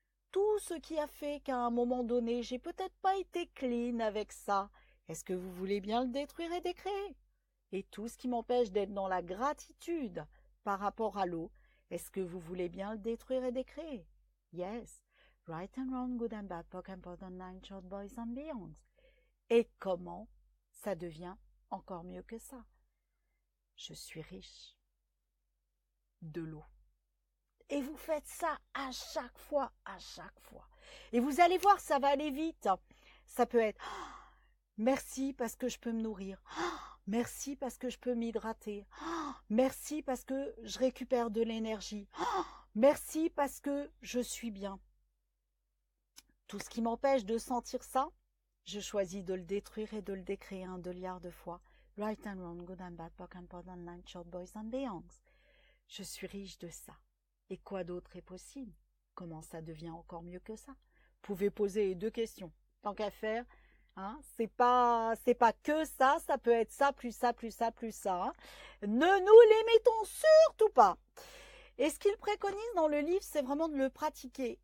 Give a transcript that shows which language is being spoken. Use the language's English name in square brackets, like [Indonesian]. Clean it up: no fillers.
[French] Tout ce qui a fait qu'à un moment donné, j'ai peut-être pas été clean avec ça. Est-ce que vous voulez bien le détruire et décréer? Et tout ce qui m'empêche d'être dans la gratitude par rapport à l'eau, est-ce que vous voulez bien le détruire et décréer? [English] Yes. Right and wrong, good and bad, POC and POD, online, short boys and beyonds. [French] Et comment ça devient encore mieux que ça? Je suis riche de l'eau. Et vous faites ça à chaque fois, à chaque fois. Et vous allez voir, ça va aller vite. Ça peut être merci parce que je peux me nourrir. Merci parce que je peux m'hydrater. Merci parce que je récupère de l'énergie. Merci parce que je suis bien. Tout ce qui m'empêche de sentir ça, je choisis de le détruire et de le décréer 1 milliard de fois. [English] Right and wrong, good and bad, POC and POD, online, short boys and beyonds. [French] Je suis riche de ça. Et quoi d'autre est possible? Comment ça devient encore mieux que ça? Vous pouvez poser 2 questions. Tant qu'à faire, hein, c'est pas que ça, ça peut être ça, plus ça, plus ça, plus ça. Hein. Ne nous les mettons surtout pas. Et ce qu'il préconise dans le livre, c'est vraiment de le pratiquer.